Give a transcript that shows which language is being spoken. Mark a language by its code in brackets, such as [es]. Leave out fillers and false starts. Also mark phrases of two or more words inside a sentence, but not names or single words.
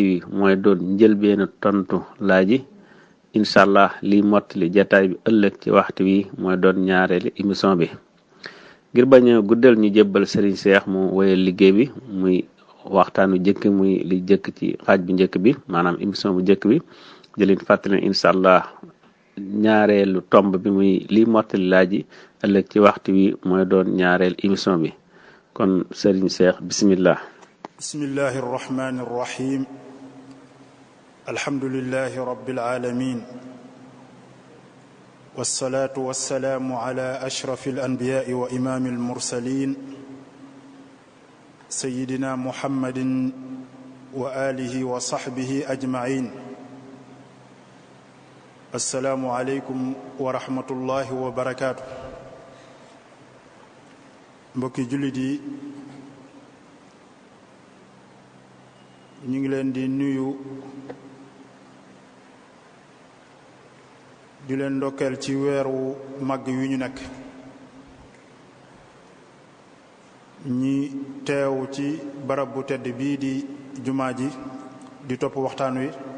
[wo] wi mooy doon njëlbeenu tontu laaj yi [ar] إن شاء الله [wo] liy mottali jataay bi ëllëg ci waxtu wi mooy doon ñaareeli émission bi ngir bañ a guddal ñu jébbal Serigne Cheikh mu woyal liggéey bi muy waxtaanu jëkk muy li jëkk ci xaaj bu njëkk bi maanaam émission bu njëkk bi jëleen fàttali [ar] إن شاء الله [wo] ñaareelu tomb bi muy liy mottali laaj yi ëllëg ci waxtu wi mooy doon ñaareel émission bi kon Serigne Cheikh bismillah. [ar] بسم الله الرحمن الرحيم الحمد لله رب العالمين والصلاة والسلام على أشرف الأنبياء وإمام المرسلين سيدنا محمد وآله وصحبه أجمعين السلام عليكم ورحمة الله وبركاته. [wo] mbokki jullit yi ñu ngi leen di nuyu di leen ndokkeel ci weeru màgg wi ñu nekk ñi teew ci barab bu tedd bii di jumaa ji di topp waxtaan wi